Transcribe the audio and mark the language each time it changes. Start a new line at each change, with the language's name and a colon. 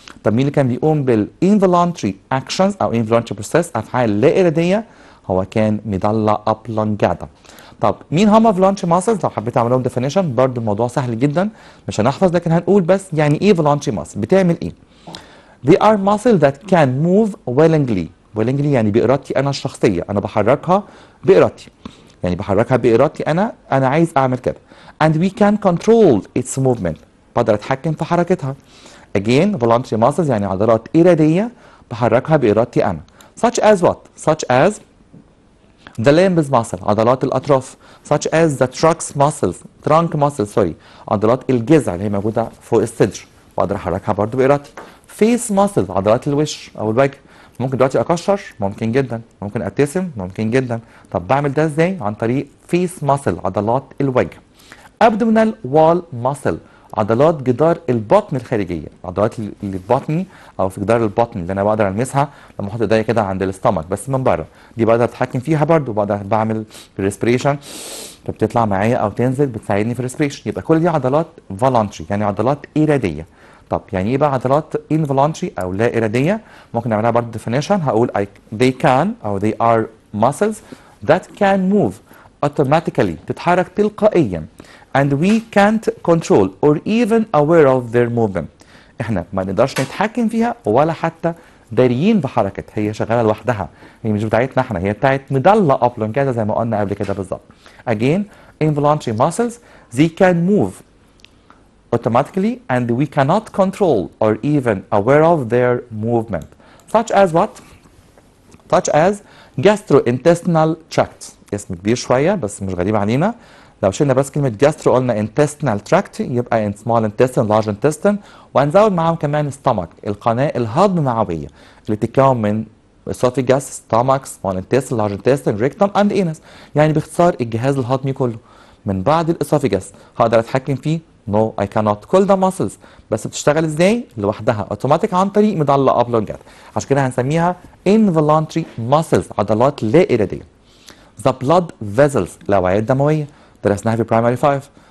Arabic: طب مين اللي كان بيقوم بالانفولانتري اكشنز او انفولانتري بروسيس افعال لا اراديه؟ هو كان ميدالا اوبلونجاتا. طب مين هم فولانتري ماسلز؟ لو حبيت اعمل لهم ديفينيشن برضه الموضوع سهل جدا مش هنحفظ لكن هنقول بس يعني ايه فولانتري ماسل بتعمل ايه.
English: They are muscles that can move willingly.
Arabic: willingly يعني بارادتي انا الشخصيه انا بحركها بارادتي. يعني بحركها بارادتي انا عايز اعمل كده.
English: And we can control its movement.
Arabic: بقدر اتحكم في حركتها.
English: Again voluntary muscles
Arabic: يعني عضلات اراديه بحركها بارادتي انا.
English: Such as what؟ Such as The limbs muscle
Arabic: عضلات الأطراف
English: such as the trunk muscles
Arabic: عضلات الجذع اللي هي موجودة فوق الصدر وأقدر أحركها برضو بإرادتي.
English: Face muscles
Arabic: عضلات الوش أو الوجه. ممكن دلوقتي أكشر ممكن جدا، ممكن أبتسم ممكن جدا. طب بعمل ده إزاي؟ عن طريق
English: face muscle
Arabic: عضلات الوجه.
English: Abdominal wall muscle
Arabic: عضلات جدار البطن الخارجيه، عضلات اللي في بطني او في جدار البطن اللي انا بقدر المسها لما احط ايديا كده عند الاستمك بس من بره، دي بقدر اتحكم فيها برضو، بقدر بعمل ريسبريشن فبتطلع معايا او تنزل بتساعدني في الريسبريشن. يبقى كل دي عضلات فولونتري يعني عضلات اراديه. طب يعني ايه بقى عضلات involuntary او لا اراديه؟ ممكن نعملها برضو definition.
English: هقول they can او they are muscles that can move automatically
Arabic: تتحرك تلقائيا
English: and we can't control or even aware of their movement.
Arabic: احنا ما نقدرش نتحكم فيها ولا حتى داريين بحركتها، هي شغاله لوحدها، هي مش بتاعتنا احنا، هي بتاعت مضله oblongata زي ما قلنا قبل كده بالظبط.
English: Again involuntary muscles they can move automatically and we cannot control or even aware of their movement. Such as what? Such as gastrointestinal tract.
Arabic: اسم كبير شويه بس مش غريب علينا. لو شلنا بس كلمة
English: gastro
Arabic: قلنا
English: intestinal tract
Arabic: يبقى
English: in small intestine large intestine،
Arabic: وهنزود معاهم كمان
English: stomach
Arabic: القناة الهضممعوية اللي بتتكون من
English: esophagus stomach small intestine large intestine rectum and anus.
Arabic: يعني باختصار الجهاز الهضمي كله. من بعد الاسوفيجاس هقدر اتحكم فيه؟
English: No I cannot.
Arabic: كل ده muscles بس بتشتغل ازاي؟ لوحدها اوتوماتيك عن طريق مضلة oblongata، عشان كده هنسميها
English: involuntary muscles
Arabic: عضلات لا إرادية.
English: The blood vessels
Arabic: الأوعية الدموية درسناها في
English: primary 5.